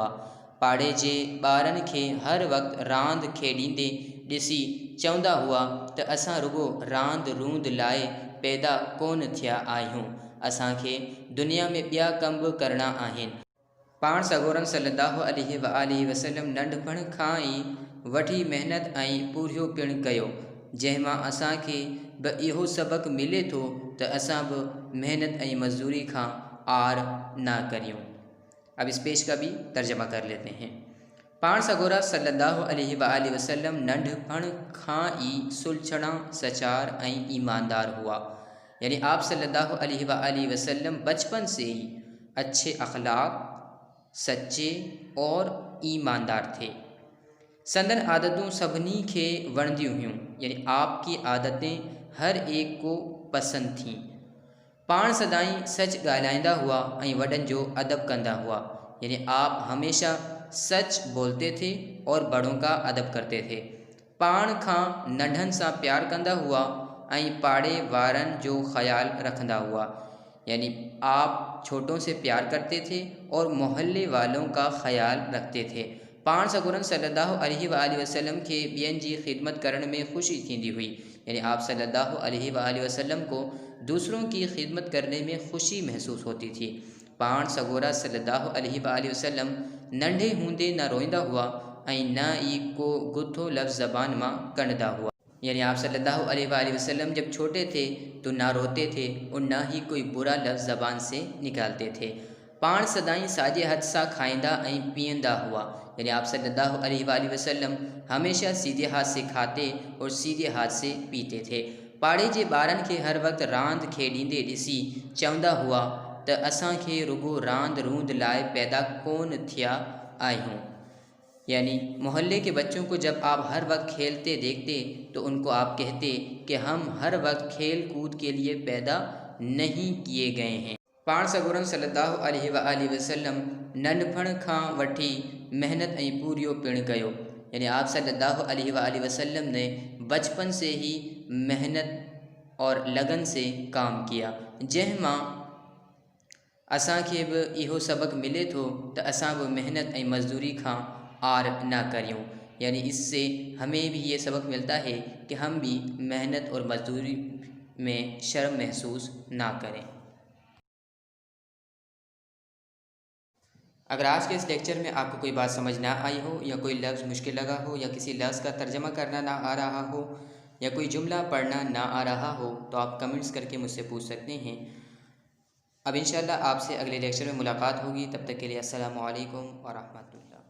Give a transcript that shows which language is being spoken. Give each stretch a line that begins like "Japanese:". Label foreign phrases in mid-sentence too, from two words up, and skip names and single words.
Sindhi: पाड़े जे ॿारनि खे हर वक़्तु रांदि खेॾींदे ॾिसी चवंदा हुआ त असां रुॻो रांदि रूंद लाइ पैदा कोन थिया आहियूं, असांखे दुनिया में ॿिया कम बि करणा आहिनि। पाण सगोरन
Arabic: صلى الله عليه وسلم
Sindhi: नंढपण खां ई वठी महिनत ऐं पूरियो पिणु कयो, जंहिंमां असांखे बि इहो सबक़ मिले थो त असां बि मेहनत ऐं मज़दूरी खां आर ना करियूं।
Hindi: अब इस पेश का भी तर्जमा कर लेते हैं।
Sindhi: पाण सगोरा
Arabic: صلى الله عليه وسلم
Sindhi: नंढपण खां ई सुलझणा, सचार ऐं ईमानदार हुआ।
Hindi: यानी आप
Arabic: صلى الله عليه وسلم
Hindi: बचपन से ही अच्छे अखलाक, सच्चे और ईमानदार थे।
Sindhi: संदन आदतूं सभिनी खे वणंदियूं हुयूं,
Hindi: यानी आपकी आदतें हर एक को पसंद थीं।
Sindhi: पाण सदाई सच ॻाल्हाईंदा हुआ ऐं वॾनि जो अदब कंदा हुआ,
Hindi: यानी आप हमेशा सच बोलते थे और बड़ों का अदब करते थे।
Sindhi: पाण खां नंढनि सां प्यार कंदा हुआ ऐं पाड़े वारनि जो ख्याल रखंदा हुआ,
Hindi: यानी आप छोटों से प्यार करते थे और मोहल्ले वालों का ख्याल रखते थे।
Sindhi: पाण सगोरन
Arabic: صلى الله عليه وسلم
Sindhi: के ॿियनि जी खिदमत करण में ख़ुशी थींदी हुई,
Hindi: यानी आप
Arabic: صلى الله عليه وسلم
Hindi: को दूसरों की खिदमत करने में ख़ुशी महसूस होती थी।
Sindhi: पाण सगोरा
Arabic: صلى الله عليه وسلم
Sindhi: नंढे हूंदे न रोईंदा हुआ ऐं न ई को गुथो लफ्ज़ ज़बान मां कढंदा हुआ,
Hindi: यानी आप
Arabic: صلى الله عليه وسلم
Hindi: जब छोटे थे तो ना रोते थे और न ही कोई बुरा लफ्ज़ ज़बान से निकालते थे।
Sindhi: पाण सदाई साॼे हथ सां खाईंदा ऐं पीअंदा हुआ,
Hindi: यानी आप
Arabic: صلى الله عليه وسلم
Hindi: हमेशा सीधे हाथ से खाते और सीधे हाथ से पीते थे।
Sindhi: पाड़े जे ॿारनि खे हर वक़्तु रांदि खेॾींदे ॾिसी चवंदा हुआ त असांखे रुगो रांदि रूंद लाइ पैदा कोन थिया आहियूं,
Hindi: यानी मोहल्ले के बच्चों को जब आप हर वक्त खेलते देखते तो उनको आप कहते कि हम हर वक्त खेल कूद के लिए पैदा नहीं किए गए हैं।
Sindhi: पाण सगोरन
Arabic: صلى الله عليه وسلم
Sindhi: नंढपण खां वठी मेहनत ऐं पूरियो पिणु कयो,
Hindi: यानी आप
Arabic: صلى الله عليه وسلم
Hindi: ने बचपन से ही मेहनत और लगन से काम किया,
Sindhi: जंहिंमां असांखे बि इहो सबक़ मिले थो त असां बि मेहनत ऐं मज़दूरी खां आर ना करियूं,
Hindi: यानी इससे हमें भी ये सबक मिलता है कि हम भी मेहनत और मज़दूरी में शर्म महसूस ना करें। अगर आज के इस लेक्चर में आपको कोई बात समझ ना आई हो या कोई लफ्ज़ मुश्किल लगा हो या किसी लफ्ज़ का तर्जमा करना ना आ रहा हो या कोई जुमला पढ़ना ना आ रहा हो तो आप कमेंट्स करके मुझसे पूछ सकते हैं। अब इंशाल्लाह आपसे अगले लेक्चर में मुलाकात होगी, तब तक के लिए
Arabic: السلام عليكم ورحمة الله.